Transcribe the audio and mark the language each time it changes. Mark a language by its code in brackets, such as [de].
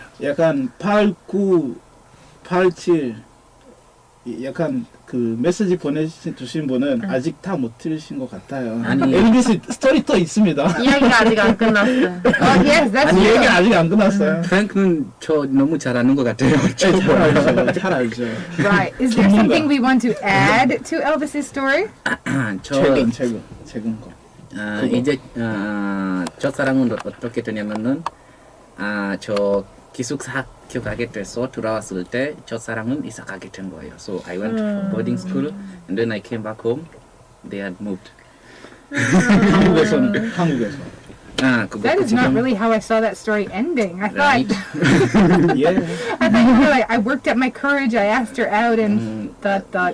[ko] 약간 8, 9, 8, 7 약간 그 메시지 보내주신 분은 아직 다 못 들으신 것 같아요. 아니. 엘비스 스토리 또 있습니다. 이야기가 아직 안 끝났어요. [en] Oh, yes, that's [ko] 아니 [en] true. [ko] 얘기 아직 안 끝났어요. 프랭크는 저 너무 잘하는 것 같아요. 잘 알죠. 잘 알죠. [en] Right. Is there something we want to add to Elvis's story? [ko] 최근 거. 이제 첫사랑은 어떻게 되냐면은 저 기숙사학교 가게 돼서 돌아왔을 때 첫사랑은 이사 가게 된 거예요. [en] So I went to boarding school and then I came back home. They had moved. [ko] 한국에서. [en] That is not really how I saw that story ending. I thought, Yeah. I thought, you know, I worked up my courage. I asked her out and thought.